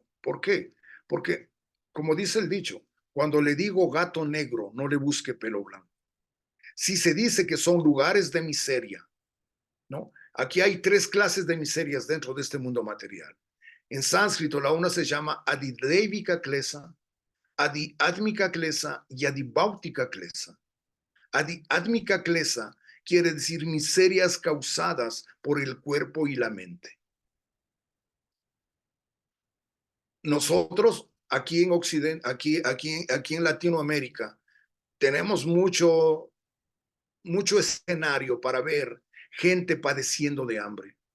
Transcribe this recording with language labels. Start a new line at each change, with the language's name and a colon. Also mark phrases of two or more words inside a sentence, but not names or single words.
Spanish: ¿Por qué? Porque, como dice el dicho, cuando le digo gato negro, no le busque pelo blanco. si se dice que son lugares de miseria, ¿no? Aquí hay tres clases de miserias dentro de este mundo material. En sánscrito, la una se llama
Sanskrit: adidevika klesa, adiatmika klesa
Spanish: y
Sanskrit: adibáutica klesa. Adiatmika klesa
Spanish: quiere decir miserias causadas por el cuerpo y la mente. Nosotros aquí en Occidente, aquí en Latinoamérica, tenemos mucho escenario para ver gente padeciendo de hambre.